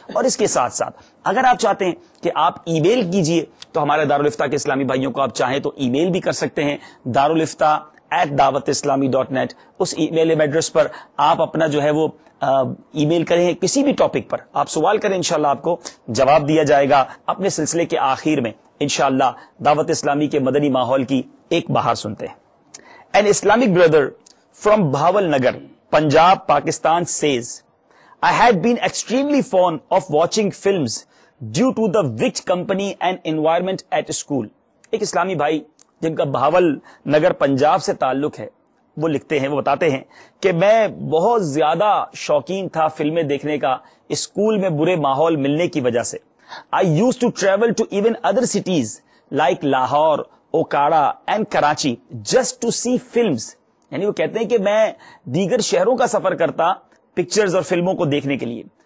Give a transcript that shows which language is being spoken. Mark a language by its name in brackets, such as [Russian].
[Urdu] اور اس کے ساتھ ساتھ اگر آپ چاہتے ہیں کہ آپ ای میل کیجئے, تو ہمارے دارالفتہ کے اسلامی بھائیوں کو آپ چاہیں تو ای میل بھی کر سکتے ہیں, darulifta@dawatislami.net. اس ای میل ایڈریس پر آپ اپنا جو ہے وہ ای میل کریں, کسی بھی ٹاپک پر آپ سوال کریں, انشاءاللہ آپ کو جواب دیا جائے گا. اپنے سلسلے کے آخر میں انشاءاللہ دعوت اسلامی کے مدنی ماحول کی ایک بہار سنتے ہیں. [English] An Islamic brother from Bhawal Nagar, Punjab, Pakistan says, I had been extremely fond of watching films due to the rich company and environment at school. [Urdu] ایک اسلامی بھائی جن کا بھاول نگر پنجاب سے تعلق ہے, وہ لکھتے ہیں, وہ بتاتے ہیں کہ میں بہت زیادہ شوقین تھا فلمیں دیکھنے کا اسکول میں برے ماحول ملنے کی وجہ سے. [English] I used to travel to even other cities like Lahore, Okada and Karachi just to see films. [Urdu] یعنی وہ کہتے ہیں کہ میں دیگر شہروں کا سفر کرتا پکچرز اور فلموں کو دیکھنے کے لیے.